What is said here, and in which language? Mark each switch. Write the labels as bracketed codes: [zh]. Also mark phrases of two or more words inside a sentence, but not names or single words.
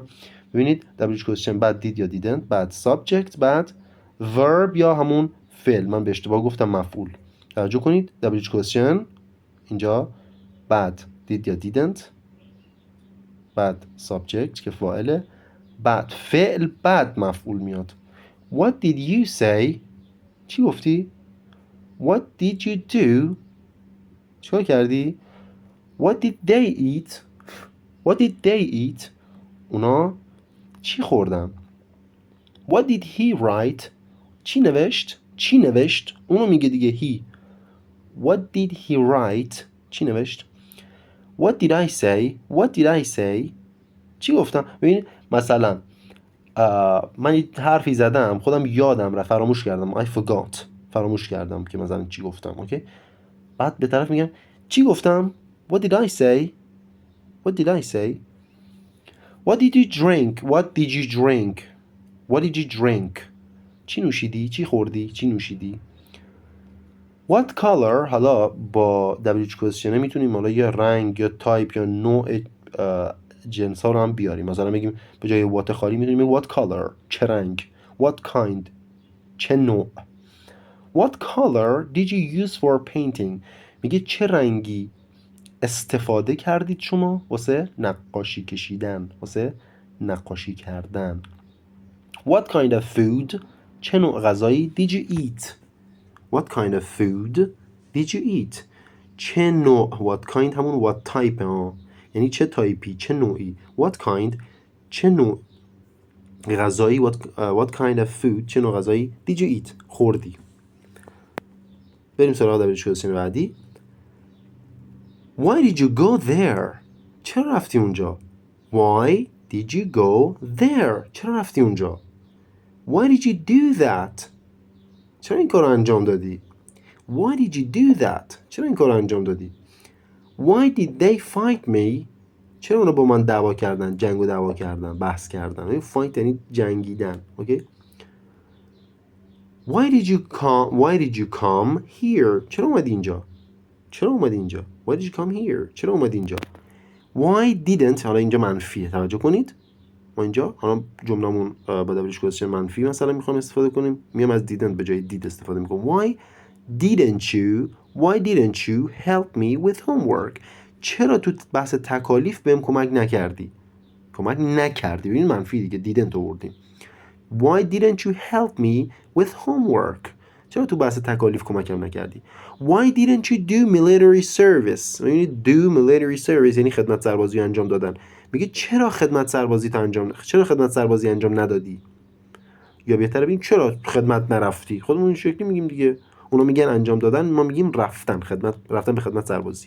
[fa] ببینید [en] WH question [fa] بعد did یا didn't بعد subject بعد verb یا همون فعل، من به اشتباه گفتم مفعول. توجه کنید [en] WH question [fa] اینجا بعد did یا didn't بعد subject که فاعله بعد فعل بعد مفعول میاد. [en] What did you say؟ [fa] چی گفتی؟ [en] What did you do؟ [fa] چیکار کردی؟ [en] What did they eat؟ What did they eat؟ [fa] اونا چی خوردن؟ [en] What did he write؟ [fa] چی نوشت؟ چی نوشت؟ اونو میگه دیگه he. [en] What did he write؟ [fa] چی نوشت؟ [en] What did I say؟ What did I say؟ [fa] چی گفتم؟ ببینید مثلا من یه حرفی زدم خودم یادم رفت، فراموش کردم. [en] I forgot، [fa] فراموش کردم که مثلا چی گفتم، اوکی؟ بعد به طرف میگم چی گفتم؟ [en] What did I say؟ What did I say؟ What did you drink؟ What did you drink؟ What did you drink؟ [fa] چی نوشیدی؟ چی خوردی؟ چی نوشیدی؟ [en] What color [fa] حالا با [en] WH question [fa] میتونیم حالا یا رنگ یا تایپ یا نوع جنس ها رو هم بیاریم. مثلا بگیم به جای what خالی میتونیم [en] what color [fa] چه رنگ. [en] What kind [fa] چه نوع. [en] What color did you use for painting [fa] میگه چه رنگی استفاده کردید شما واسه نقاشی کشیدن، واسه نقاشی کردن. [en] What kind of food [fa] چه نوع غذایی [en] did you eat. What kind of food did you eat [fa] چه نوع. [en] What kind [fa] همون [en] what type [fa] ها یعنی چه تایپی چه نوعی. [en] What kind [fa] چه نوع غذایی. [en] What kind of food [fa] چه نوع غذایی [en] did you eat خوردی. [fa] بریم سراغ دبیرچی بعدی. [en] Why did you go there [fa] چرا رفتی اونجا. [en] Why did you go there [fa] چرا رفتی اونجا. [en] Why did you do that [fa] چرا این کار رو انجام دادی. [en] Why did you do that [fa] چرا این کار رو انجام دادی. [en] Why did they fight me [fa] چرا اونا با من دعوا کردن، جنگ و دعوا کردن، بحث کردن. fight یعنی جنگیدن. اوکی. [en] Why did you come here [fa] چرا اومدی اینجا. چرا اومدی اینجا. [en] Why did you come here [fa] چرا اومدی اینجا. [en] Why didn't [fa] حالا اینجا منفیه توجه کنید. ما اینجا حالا جمله‌مون با دبلش گذاشته منفی مثلا میخوام استفاده کنیم، میام از didn't به جای did استفاده میکنم. [en] Why didn't you help me with homework [fa] چرا تو بحث تکالیف بهم کمک نکردی. کمک نکردی ببین منفی دیگه didn't آوردیم. [en] Why didn't you help me with homework [fa] چرا تو بحث تکالیف کمکم نکردی. [en] Why didn't you do military service یعنی do military service [fa] یعنی خدمت سربازی انجام دادن. میگه چرا خدمت سربازی انجام ندادی. یا بهتره بگیم چرا خدمت نرفتی. خودمون این شکلی میگیم دیگه. اونا میگن انجام دادن، ما میگیم رفتن به خدمت سربازی.